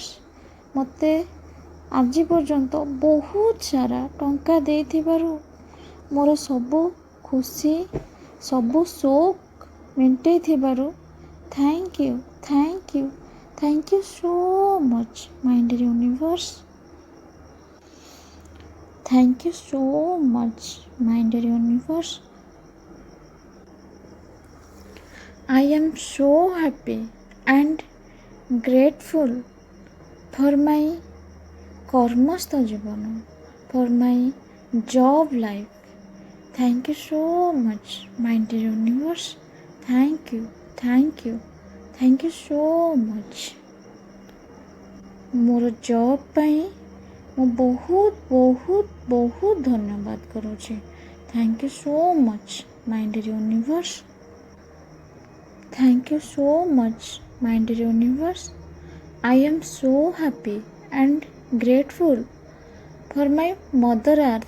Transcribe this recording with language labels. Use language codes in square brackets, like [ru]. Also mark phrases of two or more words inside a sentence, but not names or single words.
[or] ମୋତେ ଆଜି ପର୍ଯ୍ୟନ୍ତ ବହୁତ ସାରା ଟଙ୍କା ଦେଇଥିବାରୁ ମୋର ସବୁ ଖୁସି ସବୁ ସୌକ ମେଣ୍ଟେଇଥିବାରୁ [en] Thank you, thank you, thank you so much, my dear universe. Thank you so much, my dear universe. I am so happy and grateful for my [bn] কর্মস্থ জীবন, [en] for my job life. Thank you so much, my dear universe. Thank you, thank you, thank you so much. [or] ମୋର ଜବ୍ ପାଇଁ ମୁଁ ବହୁତ ବହୁତ ବହୁତ ଧନ୍ୟବାଦ କରୁଛି। [en] Thank you so much, my dear universe. Thank you so much, my dear universe. I am so happy and grateful for my mother earth.